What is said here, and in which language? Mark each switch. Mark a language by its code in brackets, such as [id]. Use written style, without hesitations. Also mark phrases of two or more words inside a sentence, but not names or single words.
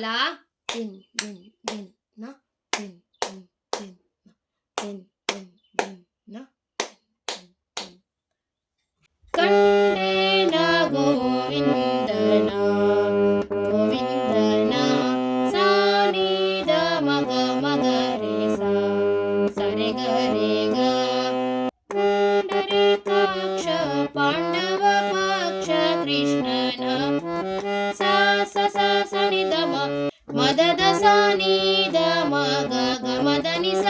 [kn] ದಿನ್ ದಿನ್ ದಿನ್ ನ ದಿನ್ ದಿನ್ ದಿನ್ ನ ದಿನ್ ದಿನ್ ದಿನ್ ನ ದಿನ್ ದಿನ್. ಕಂಡೇನ ಗೋವಿಂದನ ಗೋವಿಂದನ, ಸಾ ನಿ ದ ಮಗ ಮಗ ರೇ ಸಾ, ಸರೆ ಗ ರೇ ಗ. ಪುಂಡರೀಕಾಕ್ಷ ಪಾಂಡವ ಪಾಕ್ಷ ಕೃಷ್ಣನ, ಸಾ ಸ ಸ ಸ ನಿ ದ ಮ ಮದದ ಸಾ ನಿ ದ ಮ ಗ ಗ ಮದ ನಿ ಸಾ.